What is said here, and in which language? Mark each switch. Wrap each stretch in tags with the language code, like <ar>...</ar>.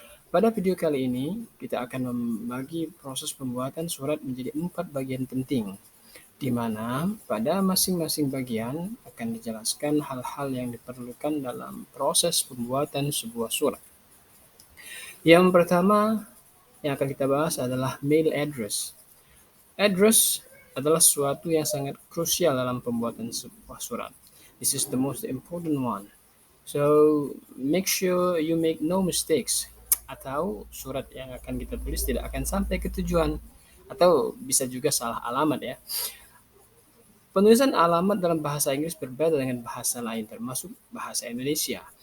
<id>Pada video kali ini, kita akan membagi proses pembuatan surat menjadi 4 bagian penting, di mana pada masing-masing bagian akan dijelaskan hal-hal yang diperlukan dalam proses pembuatan sebuah surat. Yang pertama yang akan kita bahas adalah mail address. Address adalah sesuatu yang sangat krusial dalam pembuatan sebuah surat.</id> <en>This is the most important one.</en> <id>So, make sure you make no mistakes, atau surat yang akan kita tulis tidak akan sampai ke tujuan, atau bisa juga salah alamat ya. Penulisan alamat dalam bahasa Inggris berbeda dengan bahasa lain, termasuk bahasa Indonesia.</id>